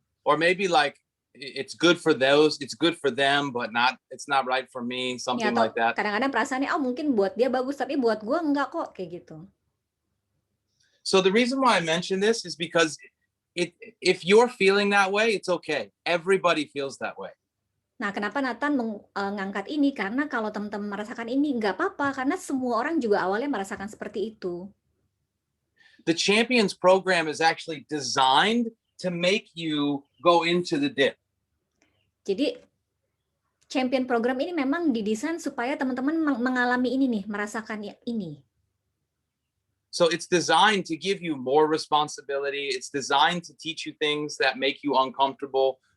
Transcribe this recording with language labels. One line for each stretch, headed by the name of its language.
English: Or maybe like it's good for them, but it's not right for me, something ya, like that.
Indonesian: Kadang-kadang perasaannya, mungkin buat dia bagus, tapi buat gue enggak kok, kayak gitu.
English: So the reason why I mention this is because if you're feeling that way, it's okay. Everybody feels that way.
Indonesian: Nah, kenapa Nathan mengangkat ini? Karena kalau teman-teman merasakan ini, nggak apa-apa, karena semua orang juga awalnya merasakan seperti itu.
English: The Champions program is actually designed to make you go into the dip.
Indonesian: Jadi Champion program ini memang didesain supaya teman-teman mengalami ini nih, merasakan ini.
English: So it's designed to give you more responsibility. It's designed to teach you things that make you uncomfortable.